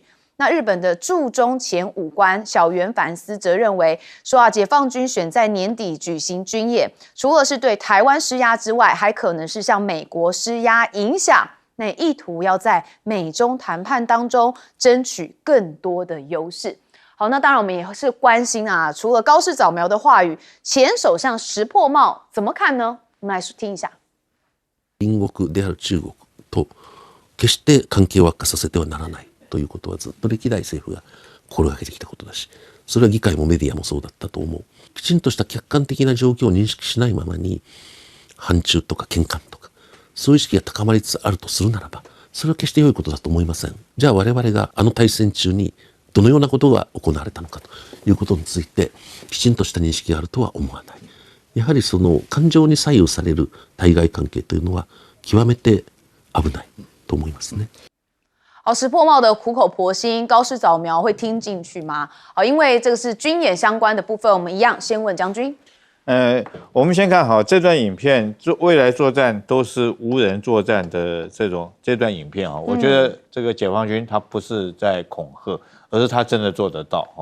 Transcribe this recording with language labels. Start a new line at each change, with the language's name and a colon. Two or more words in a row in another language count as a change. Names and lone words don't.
Chinese: 那日本的驻中前武官小原凡司则认为说解放军选在年底举行军演，除了是对台湾施压之外，还可能是向美国施压影响，那意图要在美中谈判当中争取更多的优势。好，那当然我们也是关心除了高市早苗的话语，前首相石破茂怎么看呢？我们来听一下。
Japanese: 隣国である中国と決して関係を悪化させてはならないということはずっと歴代政府が心がけてきたことだし、それは議会もメディアもそうだったと思う。きちんとした客観的な状況を認識しないままに反中とか喧嘩とかそういう意識が高まりつつあるとするならば、 それは決して良いことだと思いません。じゃあ我々が大戦中にどのようなことが行われたのかということについてきちんとした認識があるとは思わない。やはりその感情に左右される対外関係というのは極めて危ないと思いますね。
Chinese: 好，石破茂的苦口婆心、高市早苗会听进去吗？好，因为这个是军演相关的部分，我们一样先问将军。我们先看好这段影片，未来作战都是无人作战的这段影片啊，我觉得这个解放军他不是在恐吓，而是他真的做得到哈。